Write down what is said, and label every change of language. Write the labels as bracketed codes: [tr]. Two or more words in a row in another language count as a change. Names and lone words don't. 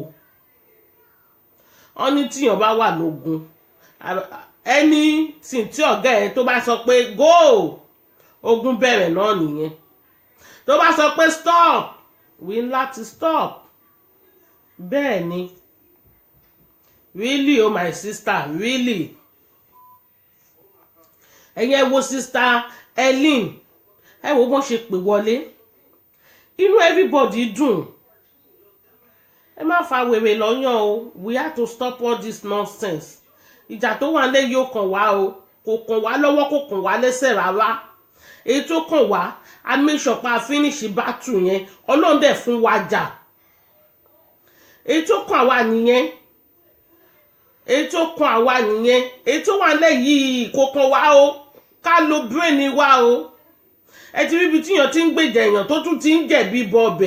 [yo] Wọ́n ní tíyàn bá wà lógun, ẹni tí ọ̀gá ẹ̀ tó bá sọ pé go, ogun bẹ̀rẹ̀ náà nìyẹn. Tó bá sọ pé stop, we láti stop. Bẹ́ẹ̀ ni. [en] Really oh my sister, really. [yo] Ẹ̀yin wo sister Ellen, ẹ wo bọ́n ṣe pè wọlé. Inú everybody dùn. Ẹ má fa wèrè lọ́yàn o. [en] We have to stop all this nonsense. [yo] Ìjà tó wà lé yóò kàn wá o. Kò kàn wá lọ́wọ́, kò kàn wá lẹ́sẹ̀ rárá. Èyí tó kàn wá, a [en] make sure [yo] pa [en] finish battle [yo] yẹn. Ọlọ́run dẹ̀ fún wa jà. Èyí tó kàn wá nìyẹn. Èyí tó kàn àwa nìyẹn. Èyí tó wà lé yìí kò kàn wá o. Ká lo brain wa o. Ẹ ti rí ibi tíyàn ti ń gbèjà èèyàn tó tún ti ń jẹ̀bi bọ ọbẹ̀.